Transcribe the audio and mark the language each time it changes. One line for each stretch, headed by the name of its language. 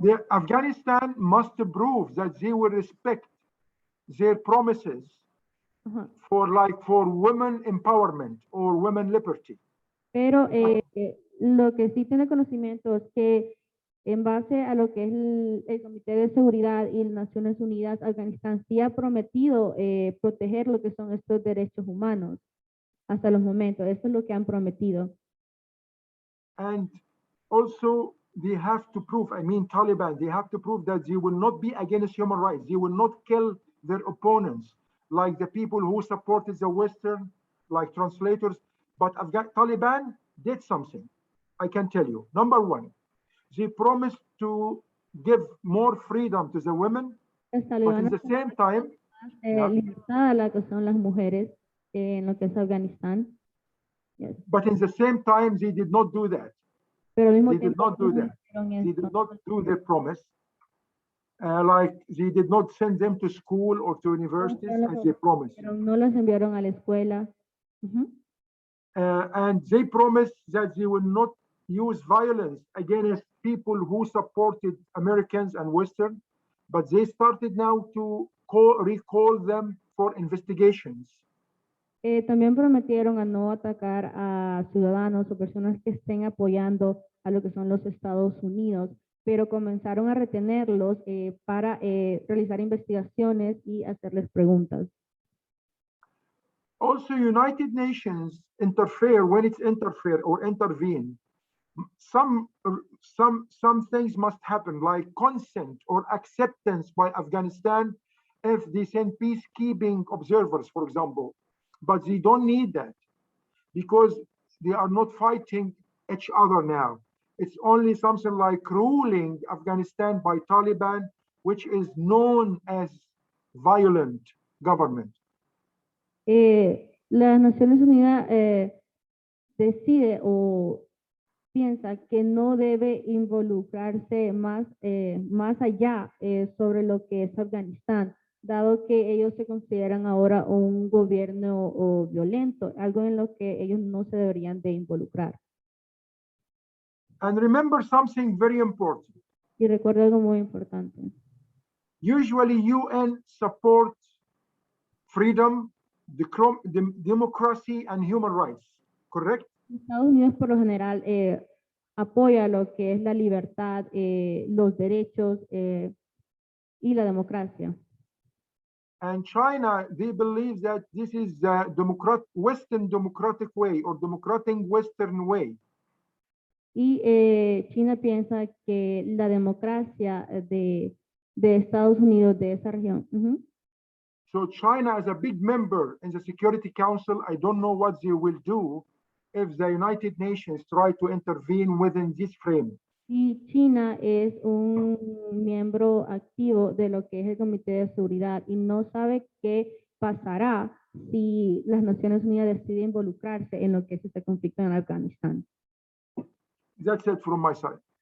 English: Afghanistan must prove that they will respect their promises for women empowerment or women liberty.
Spanish: Pero lo que sí tiene conocimiento es que en base a lo que es el Comité de Seguridad y las Naciones Unidas, Afganistán sí ha prometido proteger lo que son estos derechos humanos hasta los momentos. Eso es lo que han prometido.
English: And also they have to prove, Taliban, they have to prove that they will not be against human rights. They will not kill their opponents, like the people who supported the Western, like translators. But Taliban did something, I can tell you. Number one, they promised to give more freedom to the women, but at the same time,
Spanish: libertad a la que son las mujeres en lo que es Afganistán.
English: Yes. But in the same time, they did not do that.
Spanish: Pero al mismo
English: they did not do that. They did not do their promise. Like they did not send them to school or to universities as they promised.
Spanish: Pero no los enviaron a la escuela.
English: And they promised that they will not use violence against people who supported Americans and Western, but they started now to recall them for investigations.
Spanish: También prometieron a no atacar a ciudadanos o personas que estén apoyando a lo que son los Estados Unidos, pero comenzaron a retenerlos para realizar investigaciones y hacerles preguntas.
English: Also, United Nations interfere when it's interfere or intervene. Some things must happen, like consent or acceptance by Afghanistan if they send peacekeeping observers, for example, but they don't need that because they are not fighting each other now. It's only something like ruling Afghanistan by Taliban, which is known as violent government.
Spanish: Las Naciones Unidas decide o piensa que no debe involucrarse más allá sobre lo que es Afganistán, dado que ellos se consideran ahora un gobierno violento, algo en lo que ellos no se deberían de involucrar.
English: And remember something very important.
Spanish: Y recuerdo algo muy importante.
English: Usually UN supports freedom, democracy, and human rights, correct?
Spanish: Estados Unidos por lo general apoya lo que es la libertad, los derechos y la democracia.
English: And China, they believe that this is the Western democratic way or democratic Western way.
Spanish: Y China piensa que la democracia de Estados Unidos, de esa región.
English: So China is a big member in the Security Council. I don't know what they will do if the United Nations try to intervene within this frame.
Spanish: Y China es un miembro activo de lo que es el Comité de Seguridad y no sabe qué pasará si las Naciones Unidas deciden involucrarse en lo que es este conflicto en Afganistán.
English: That's it from my side.